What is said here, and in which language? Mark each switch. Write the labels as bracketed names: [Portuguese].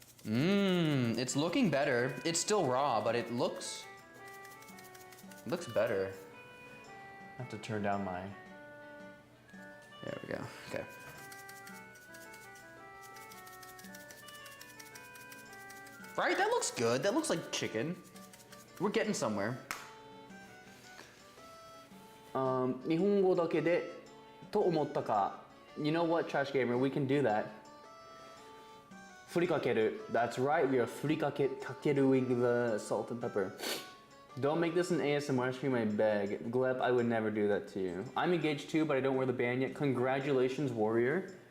[English] It's looking better. It's still raw, but it looks better. I have to turn down my, there we go, okay. Right, that looks good. That looks like chicken. We're getting somewhere. [Japanese] 日本語だけでと思ったか. [English] You know what, Trash Gamer, we can do that. [Japanese] ふりかける. [English] That's right, we are [Japanese] ふりかける [English] the salt and pepper. Don't make this an ASMR stream, I beg. Gleb, I would never do that to you. I'm engaged too, but I don't wear the band yet. Congratulations, Warrior.